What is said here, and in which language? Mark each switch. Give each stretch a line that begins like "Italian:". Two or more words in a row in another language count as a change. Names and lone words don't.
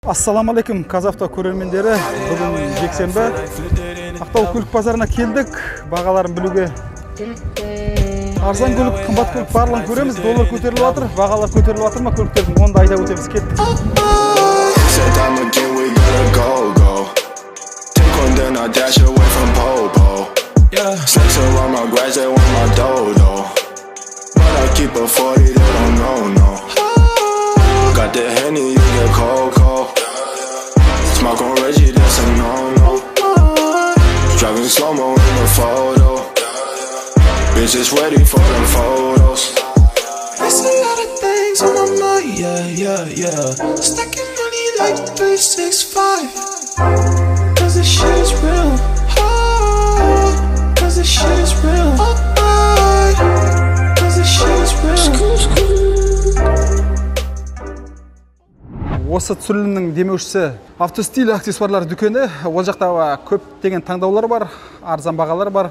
Kazakh: Ассаламу алейкум, Казавто көрермендері. Бүгін жексенбі. Ақтау көлік базарына келдік. Бағаларын білуге. Арзан көлік, қымбат көлік барлығын көреміз. Доллар көтеріліп жатыр. Бағалар көтеріліп жатыр ма көліктердің? Оны да айта өтеміз. Кеттік.
English: Keep a 40, they don't know, no. Got the Henny, you get cold. Smoke on Reggie, that's a no-no. Driving slow-mo in the photo. Bitches ready for them photos. There's a lot of things on my mind, yeah. Stacking money like 365. Cause this shit is real. Cause this shit is real.
Kazakh: Осы түсірілімнің демеушісі автостиль аксессуарлар дүкені. Ол жақта көптеген таңдаулар бар, арзан бағалар бар.